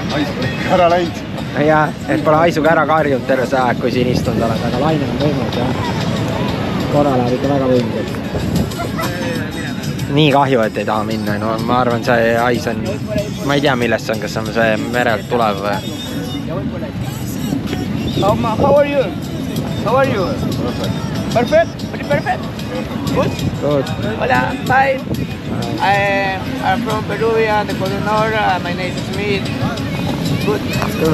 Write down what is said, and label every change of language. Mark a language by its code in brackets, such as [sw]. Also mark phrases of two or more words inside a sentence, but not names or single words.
[et] Ais on ikka ära läinud. jah, et pole haisuga ära karjunud terve see aeg, kui siin istunud oled, aga laine on võimas jah. korra läheb ikka väga võimsaks. nii kahju, et ei taha minna, no ma arvan, see hais on, ma ei tea, millest see on, kas on see merelt tulev või? [en] How are you? How are you? Perfect? Pretty perfect? Good? Good. Hola, hi. I'm from Perugia, the Coronor. My name is Smith. Good. Good.